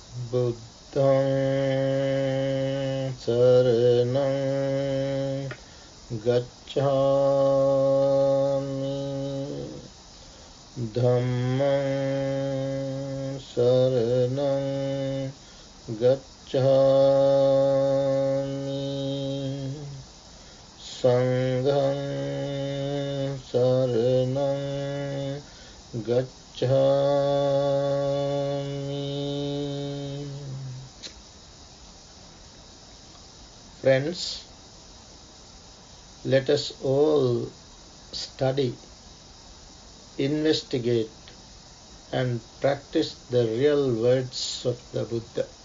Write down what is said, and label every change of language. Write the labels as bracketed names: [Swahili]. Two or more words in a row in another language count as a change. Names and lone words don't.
[Pali] Buddhaṃ saraṇaṃ gacchāmi, Dhammaṃ saraṇaṃ gacchāmi, Saṅghaṃ saraṇaṃ gacchāmi. [English] Friends, let us all study, investigate, and practice the real words of the Buddha.